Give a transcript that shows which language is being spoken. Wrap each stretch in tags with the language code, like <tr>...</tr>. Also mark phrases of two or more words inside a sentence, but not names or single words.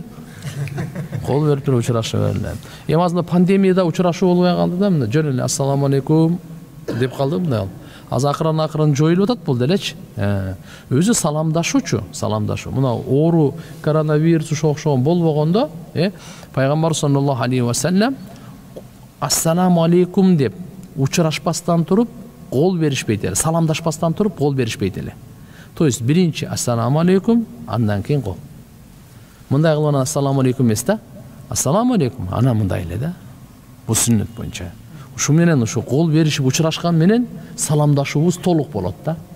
<ky>Кол берип туруп учураша берилет. Эми азыр пандемияда учурашуу болбой калды да, мына жөн эле</ky> <ar>السلام عليكم</ar> <ky>деп калды мына. Аз акырын жоюлуп атат бул делечи. Өзү саламдашуучу. Мына оору, коронавирус ошо окшогон болбогондо, пайгамбар</ky> <ar>صلى الله عليه وسلم السلام عليكم</ar> <ky>деп учурашпастан туруп кол беришпейт эле. Саламдашпастан туруп кол беришпейт эле.</ky> <ru>То есть</ru> <ky>биринчи</ky> <ar>السلام عليكم,</ar> <ky>андан кийин кол. Мындай кылып анан</ky> <ar>السلام عليكم</ar> <ky>эмес да.</ky> <ar>السلام عليكم,</ar> <ky>анан мындай эле да. Бул сүннөт боюнча. Ушу менен ушу кол беришип учурашкан менен саламдашуубуз толук болот да.</ky>